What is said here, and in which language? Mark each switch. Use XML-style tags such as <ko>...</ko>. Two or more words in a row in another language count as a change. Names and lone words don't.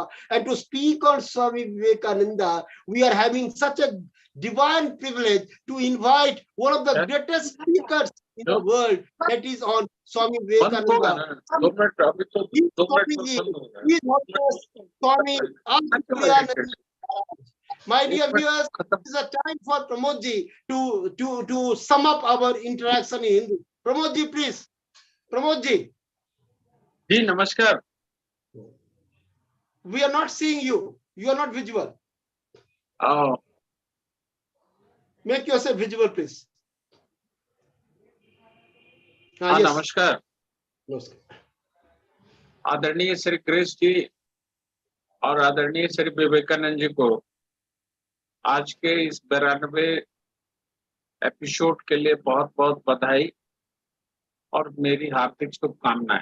<en>And to speak on Swami Vivekananda, we are having such a divine privilege to invite one of the greatest speakers in the world, that is on Swami Vivekananda. Swami My dear viewers, this is a time for Pramod ji to sum up our interaction in Hindi. Pramod ji, please. Pramod ji.</en> <hi>जी नमस्कार.</hi> <en>We are not seeing you. You are not visible. Make yourself visible, please.</en> <hi>हाँ,</hi> <en>yes.</en> <hi>नमस्कार. आदरणीय श्री गिरीश जी और आदरणीय श्री विवेकानंद जी को आज के इस 92 एपिसोड के लिए बहुत बहुत बधाई और मेरी हार्दिक शुभकामनाएं.</hi>